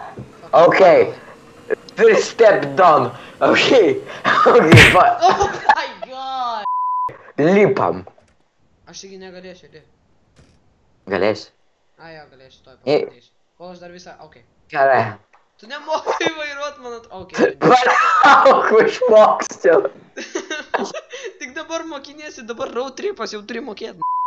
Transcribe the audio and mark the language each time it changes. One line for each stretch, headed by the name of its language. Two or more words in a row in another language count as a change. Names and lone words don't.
English: Okay. First step done. Okay. Okay, but... Oh my god!
Lithuanian: Lipam. Aš taigi negalėsiu, dė. Galėsi? A, jo, galėsiu, toj pamatysiu. Kol aš dar visą, okei. Gerai. Tu nemokai vairuot, man okei. Palauk, išmoksiu. Tik dabar mokiniesi, dabar road tripas jau turi mokėt.